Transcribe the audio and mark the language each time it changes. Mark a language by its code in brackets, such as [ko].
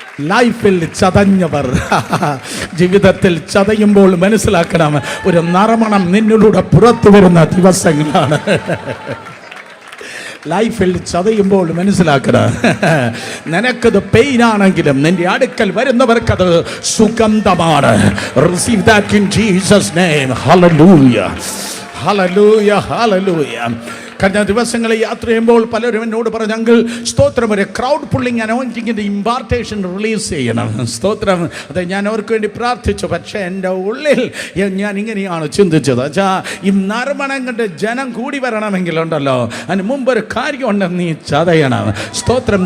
[ml] ലൈഫിൽ ചതഞ്ഞവർ ജീവിതത്തിൽ ചതയുമ്പോൾ മനസ്സിലാക്കണം, ഒരു നറുമണം നിന്നിലൂടെ പുറത്തു വരുന്ന ദിവസങ്ങളാണ്. ലൈഫിൽ ചതയുമ്പോൾ മനസ്സിലാക്കണം, നിനക്കത് പെയിനാണെങ്കിലും നിന്റെ അടുക്കൽ വരുന്നവർക്കത് സുഗന്ധമാണ്. [en] Receive that in Jesus' name. Hallelujah. Hallelujah. Hallelujah. [ml] കഴിഞ്ഞ ദിവസങ്ങളിൽ യാത്ര ചെയ്യുമ്പോൾ പലരും എന്നോട് പറഞ്ഞു, അങ്കിൾ സ്തോത്രം ഒരു ക്രൗഡ് പുള്ളിങ് അനോയിന്റിങ്ങിൻ്റെ ഇമ്പാർട്ടേഷൻ റിലീസ് ചെയ്യണം. സ്തോത്രം. അത് ഞാൻ അവർക്ക് വേണ്ടി പ്രാർത്ഥിച്ചു. പക്ഷേ എൻ്റെ ഉള്ളിൽ ഞാൻ ഇങ്ങനെയാണ് ചിന്തിച്ചത്, ഈ നറുമണം കണ്ട് ജനം കൂടി വരണമെങ്കിലുണ്ടല്ലോ, അതിന് മുമ്പൊരു കാര്യമുണ്ട്, നീ ചതയണം. സ്തോത്രം.